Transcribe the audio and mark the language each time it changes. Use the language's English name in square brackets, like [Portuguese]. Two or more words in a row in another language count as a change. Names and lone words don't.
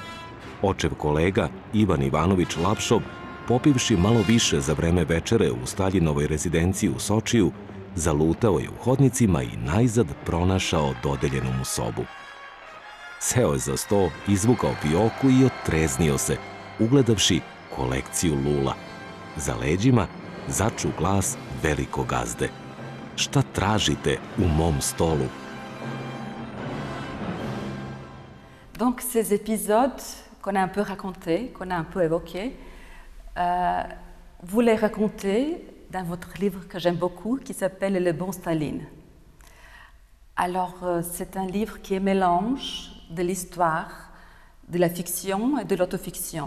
[Serbian] Očev kolega, Ivan Ivanović Lapšov, popivši malo više za vreme večere u Staljinovoj rezidenciji u Sočiju, zalutao je u hodnicima i najzad pronašao dodeljenu mu sobu. Seo je za sto, izvukao fioku i otreznio se, ugledavši kolekciju lula. Za leđima začu glas velikog gazde. Šta tražite u mom stolu? [French] Donc ces épisodes qu'on a un peu racontés, qu'on a un peu évoqués, vous les racontez dans votre livre que j'aime beaucoup, qui s'appelle Le bon Staline. Alors c'est un livre qui est mélange de l'histoire, de la fiction et de l'autofiction.